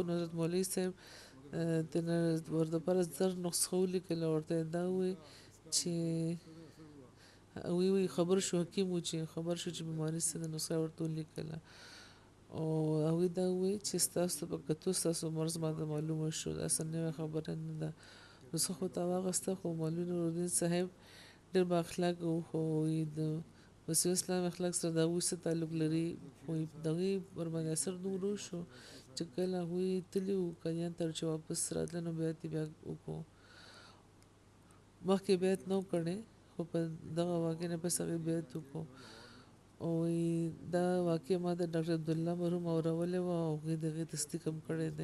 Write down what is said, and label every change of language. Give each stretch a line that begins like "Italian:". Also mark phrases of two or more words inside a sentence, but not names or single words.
Pashto: نو حضرت مولوي صاحب ورته لپاره زر نسخه ولیکله او ورته یې دا ووایي چې وی خبر شو حکیم و چې خبر شو چې بیماري څه ده نسخه ورته ولیکله او هغوی دا ووایي چې ستاسو په کتو ستاسو مرض ماته معلومه شو، دا څه نوې خبره نه ده. نسخه خو ته واخیسته خو مولوي نورالدین صاحب ډېر با اخلاقه و خو د مسیح اسلام اخلاق سره د هغوی څه تعلق لري خو د هغوی ورباندې اثر دومره وشو چې کله هغوی تللي وو قادیان ته چې واپس راتله نو بیعت یې بیا وکړو. مخکې بیعت نه و کړی خو په دغه واقعې نه پس هغوی بیعت وکړو او دا واقع ما د ډاکټر عبدالله مرحوم اورولې وه او هغوی د هغې تصدیق هم کړی دی.